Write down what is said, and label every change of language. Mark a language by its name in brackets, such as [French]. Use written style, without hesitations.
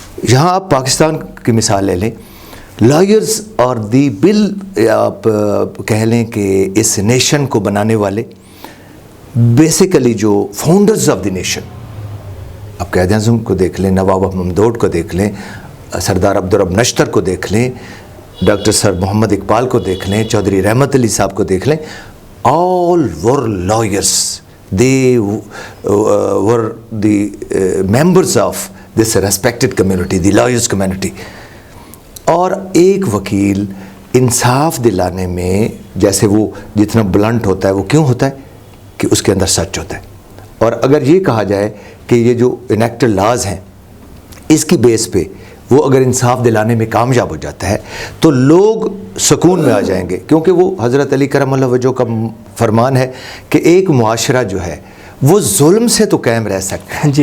[Urdu] یہاں آپ پاکستان کی مثال لے لیں، لائرز اور دی بل آپ کہہ لیں کہ اس نیشن کو بنانے والے بیسیکلی جو [English] founders of the nation, [Urdu] آپ قائد اعظم کو دیکھ لیں، نواب ممدوح کو دیکھ لیں، سردار عبدالرب نشتر کو دیکھ لیں، ڈاکٹر سر محمد اقبال کو دیکھ لیں، چودھری رحمت علی صاحب کو دیکھ لیں. [English] all were lawyers. They were the members of this respected community, the lawyers community. [Urdu] اور ایک وکیل انصاف دلانے میں جیسے وہ جتنا بلنٹ ہوتا ہے وہ کیوں ہوتا ہے کہ اس کے اندر سچ ہوتا ہے. اور اگر یہ کہا جائے کہ یہ جو انیکٹڈ لاز ہیں اس کی بیس پہ وہ اگر انصاف دلانے میں کامیاب ہو جاتا ہے تو لوگ سکون میں آ جائیں گے، کیونکہ وہ حضرت علی کرم اللہ وجہہ کا فرمان ہے کہ ایک معاشرہ جو ہے وہ ظلم سے تو قائم رہ سکتا ہے.